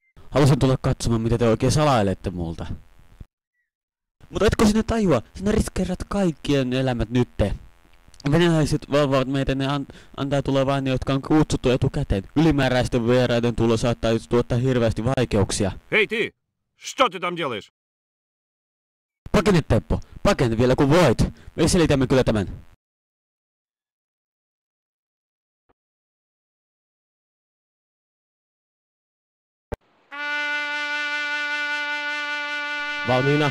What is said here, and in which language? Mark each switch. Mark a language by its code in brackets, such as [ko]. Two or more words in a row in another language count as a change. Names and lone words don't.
[fi] Halusin tulla katsomaan, mitä te oikein salailette multa. Mutta etkö sinä tajua? Sinä riskeerat kaikkien elämät nytte. Venäläiset valvovat meitä, ne antaa tulla vain ne, jotka on kutsuttu etukäteen. Ylimääräisten vieraiden tulo saattaa tuottaa hirveästi vaikeuksia. [ru] Эй ты! Что ты там делаешь? [fi] Pakene, Teppo. Pakene vielä kun voit. Me selitämme kyllä tämän. Valmiina.